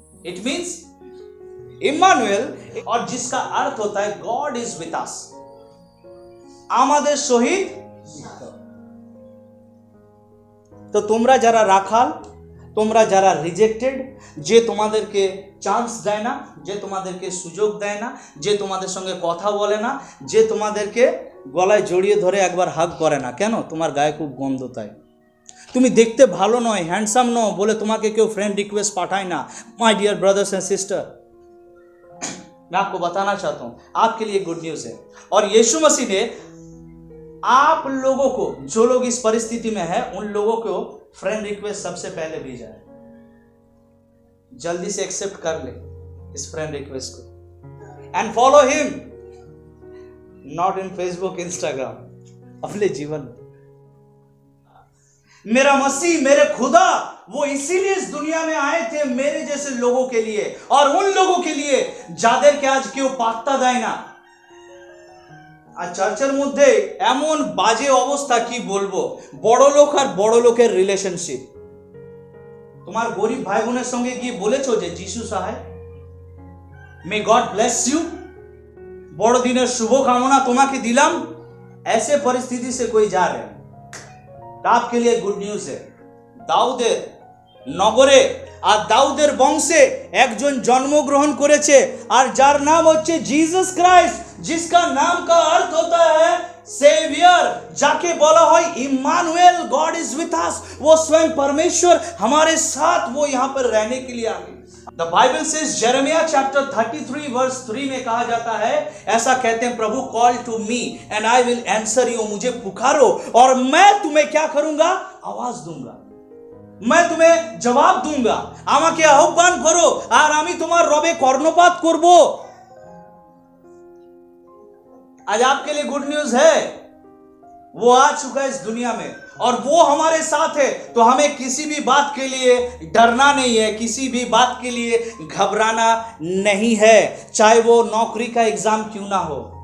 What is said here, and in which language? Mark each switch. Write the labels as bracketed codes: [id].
[en] it means Immanuel, [hi] और जिसका अर्थ होता है [en] God is with us, [bn] আমাদের সহিত। তো তোমরা যারা রাখাল, তোমরা যারা রিজেক্টেড, যে তোমাদেরকে চান্স দেয় না, যে তোমাদেরকে সুযোগ দেয় না, যে তোমাদের সঙ্গে কথা বলে না, যে তোমাদেরকে গলায় জড়িয়ে ধরে একবার হাগ করে না? কেন? তোমার গায়ে খুব গন্ধ তাই। তুমি দেখতে ভালো নয়, হ্যান্ডসাম নও বলে তোমাকে কেউ फ्रेंड रिक्वेस्ट पाठाए ना। [en] my dear brothers and sister, [hi] मैं आपको बताना चाहता हूं, आपके लिए गुड न्यूज है। और यीशु मसीह ने आप लोगों को, जो लोग इस परिस्थिति में है, उन लोगों को फ्रेंड रिक्वेस्ट सबसे पहले भेजा है। जल्दी से एक्सेप्ट कर ले इस फ्रेंड रिक्वेस्ट को [en] and follow him, not in Facebook Instagram, [hi] अपने जीवन में। मेरा मसीह, मेरे खुदा, वो इसीलिए इस दुनिया में आए थे मेरे जैसे लोगों के लिए, और उन लोगों के लिए [bn] যাদেরকে আজ কেউ পাত্তা দেয় না। আর চার্চের মধ্যে এমন বাজে অবস্থা, কি বলবো, বড় লোক আর বড় লোকের রিলেশনশিপ। তোমার গরিব ভাই বোনের সঙ্গে গিয়ে বলেছো যে যিশু সহায়, [en] may God bless you, [bn] বড়দিনের শুভকামনা তোমাকে দিলাম, [hi] ऐसे परिस्थिति से कोई जा रहे हैं, आपके लिए गुड न्यूज है। [bn] দাউদের নগরে আর দাউদের বংশে একজন জন্মগ্রহণ করেছে, আর যার নাম হচ্ছে [hi] जीसस क्राइस्ट, जिसका नाम का अर्थ होता है सेवियर, जाके बोला है Immanuel, [en] God is with us, [hi] वो स्वयं परमेश्वर हमारे साथ, वो यहाँ पर रहने के लिए आ गए। [en] the Bible says, [hi] Jeremiah chapter 33 verse 3 में कहा जाता है, ऐसा कहते हैं प्रभु, [en] call to me and I will answer you, [hi] मुझे पुकारो और मैं तुम्हें क्या करूंगा? आवाज दूंगा, मैं तुम्हें जवाब दूंगा। [bn] আমাকে আহ্বান করো আর আমি তোমার রবে কর্ণপাত করব। [hi] आज आपके लिए गुड न्यूज है, वो आ चुका है इस दुनिया में और वो हमारे साथ है, तो हमें किसी भी बात के लिए डरना नहीं है, किसी भी बात के लिए घबराना नहीं है, चाहे वो नौकरी का एग्जाम क्यों ना हो।